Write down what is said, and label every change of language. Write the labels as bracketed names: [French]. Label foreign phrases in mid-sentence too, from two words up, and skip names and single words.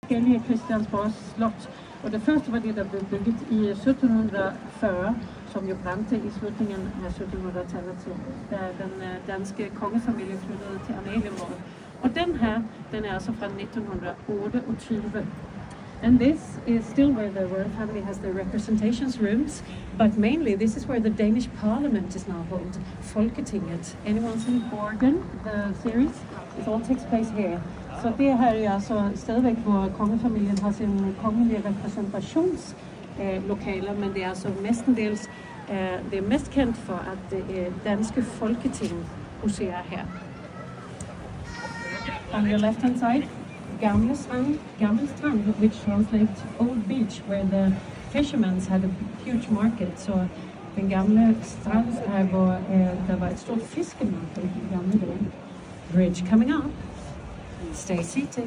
[Danish] forskellige Christiansborgs slott. Og det første var det, der blev bygget i 1740, som jo brændte i slutningen af 1700-tallet, da den danske kongefamilie flyttede til Amalienborg. Og den her, den er altså fra 1928. [English] And this is still where the royal family has their representations rooms, but mainly this is where the Danish parliament is now held, Folketinget. Anyone seen Borgen, the series? It all takes place here. [Danish] Så det her er altså stadigvæk, hvor kongefamilien har sin kongelige repræsentationslokaler, men det er altså mestendels, det er mest kendt for, at det danske Folketing huserer her. [English] On your left hand side, Gamle Strand, which translates Old Beach, where the fishermen had a huge market. [Danish] Så den gamle strand her, hvor der var et stort fiskemarked i gamle dage. [English] Bridge coming up. Stay seated.